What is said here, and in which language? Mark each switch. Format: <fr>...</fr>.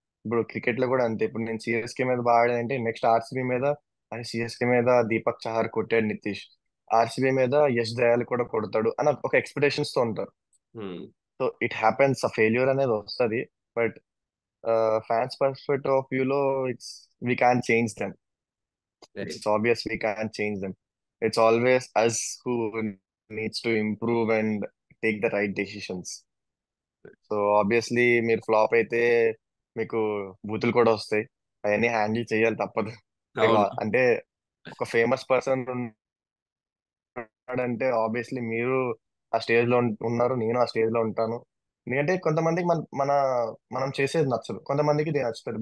<te>ఇప్పుడు క్రికెట్ లో కూడా అంతే, ఇప్పుడు నేను సిఎస్కే మీద బాగా ఆడానంటే నెక్స్ట్ ఆర్సీబీ మీద, అని సిఎస్కే మీద దీపక్ చహర్ కొట్టాడు నితీష్, ఆర్సీబీ మీద యష్ దయాల్ కూడా కొడతాడు అని ఒక ఎక్స్పెక్టేషన్స్ తో ఉంటారు.</te> <en>so it happens,</en> <te>ఆ ఫెయిల్యూర్ అనేది వస్తుంది.</te> <en>But fans perspective of view లో, it's we can change them. Right. It's obvious we can't change them. It's always us who needs to improve and take the right decisions.</en> <te>So obviously మీరు flop అయితే మీకు బూతులు కూడా వస్తాయి, అవన్నీ handle చేయాలి తప్పదు.</te> <en>Like,</en> <te>అవును. అంటే ఒక ఫేమస్ పర్సన్ ఉన్నాడంటే ఆబ్వియస్లీ మీరు ఆ స్టేజ్ లో ఉన్నారు, నేను ఆ స్టేజ్ లో ఉంటాను. ఎందుకంటే కొంతమందికి మనం చేసేది నచ్చదు, కొంతమందికి ఇది నచ్చుతుంది.</te>